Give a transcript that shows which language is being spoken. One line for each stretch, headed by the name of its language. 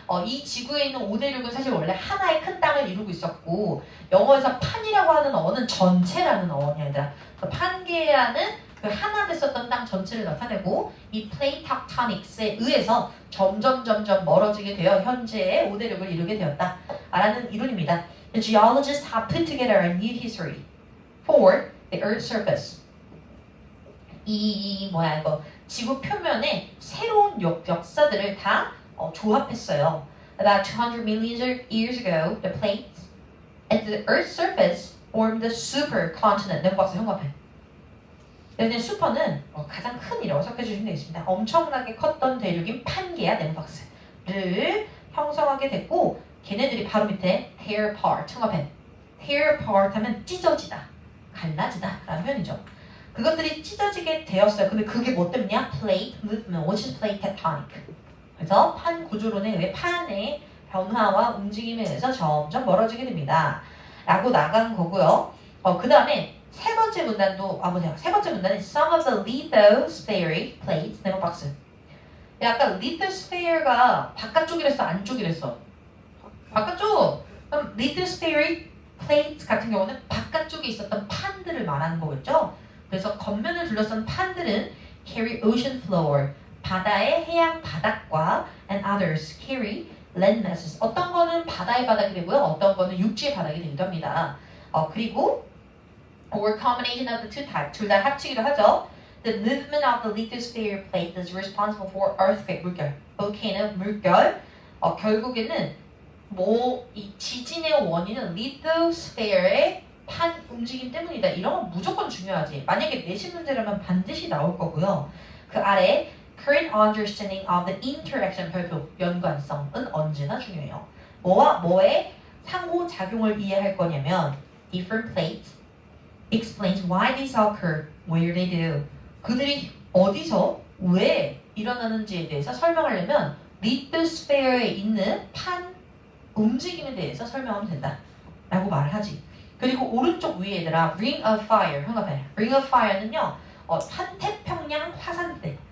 Korean: 이 지구에 있는 5대륙은 사실 원래 하나의 큰 땅을 이루고 있었고 영어에서 판이라고 하는 어는 전체라는 어원이야 얘들아. 판게아는 그 하나 됐었던 땅 전체를 나타내고 이 플레이트 텍토닉스에 의해서 점점 멀어지게 되어 현재의 5대륙을 이루게 되었다 라는 이론입니다.
English: The geologists have put together a new history for the Earth's surface.
Korean: 이거 지구 표면에 새로운 역사들을 다 조합했어요.
English: About 200 million years ago, the plates at the Earth's surface formed the supercontinent.
Korean: 네모 박스 형광펜. 여기는 슈퍼는 가장 큰 이라고 섞여주시면 되겠습니다. 엄청나게 컸던 대륙인 판게아 네모 박스를 형성하게 됐고 걔네들이 바로 밑에
English: tear apart
Korean: 형광펜. tear apart 하면 찢어지다, 갈라지다 라는 표현이죠. 그것들이 찢어지게 되었어요. 근데 그게 뭐 때문이야?
English: plate movement, which is plate tectonic.
Korean: 그래서 판 구조론에 의해 판의 변화와 움직임에 의해서 점점 멀어지게 됩니다. 라고 나간 거고요. 그 다음에 세 번째 문단도 세 번째 문단은
English: some of the lithospheric plates
Korean: 네모 박스. 아까 lithosphere가 바깥쪽이랬어, 안쪽이랬어? 바깥쪽. 그럼 lithospheric plates 같은 경우는 바깥쪽에 있었던 판들을 말하는 거겠죠. 그래서 겉면을 둘러싼 판들은
English: carry ocean floor,
Korean: 바다의 해양 바닥과
English: and others carry land masses.
Korean: 어떤 거는 바다의 바닥이 되고요. 어떤 거는 육지의 바닥이 되기도 합니다. 그리고
English: or combination of the two types.
Korean: 둘 다 합치기도 하죠.
English: The movement of the lithosphere plate is responsible for earthquake, 물결, volcano, 물결.
Korean: 결국에는 이 지진의 원인은 lithosphere의 판 움직임 때문이다. 이런 건 무조건 중요하지. 만약에 내신 문제라면 반드시 나올 거고요. 그 아래
English: current understanding of the interaction
Korean: 별표 연관성은 언제나 중요해요. 뭐와 뭐의 상호작용을 이해할 거냐면
English: different plates explains why these occur, where they do.
Korean: 그들이 어디서 왜 일어나는지에 대해서 설명하려면 lithosphere에 있는 판 움직임에 대해서 설명하면 된다 라고 말을 하지. 그리고 오른쪽 위에 얘들아
English: ring of fire
Korean: 형광펜. ring of fire는요 환태평양 화산대.